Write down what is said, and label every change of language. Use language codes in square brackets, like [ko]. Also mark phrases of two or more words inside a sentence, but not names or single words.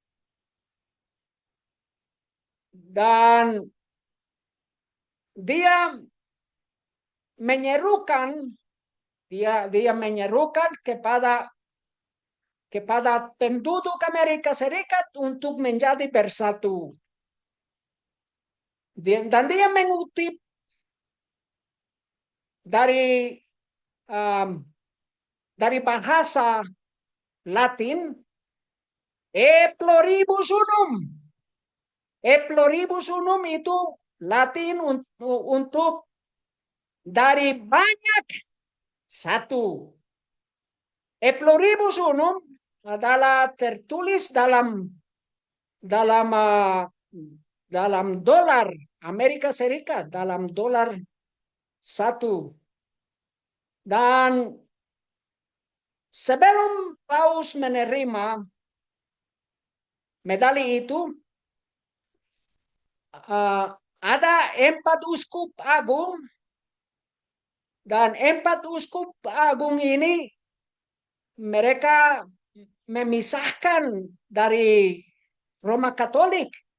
[id] Dan dia menyerukan kepada penduduk Amerika Serikat untuk menjadi bersatu. Dan dia mengutip dari bahasa Latin, [la] e pluribus unum. E pluribus unum [id] itu Latin untuk dari banyak satu. [la] E pluribus unum [id] adalah tertulis dalam dolar Amerika Serikat dalam dolar satu. Dan sebelum Paus menerima medali itu, ada 4 uskup agung, dan 4 uskup agung ini mereka memisahkan dari Roma Katolik.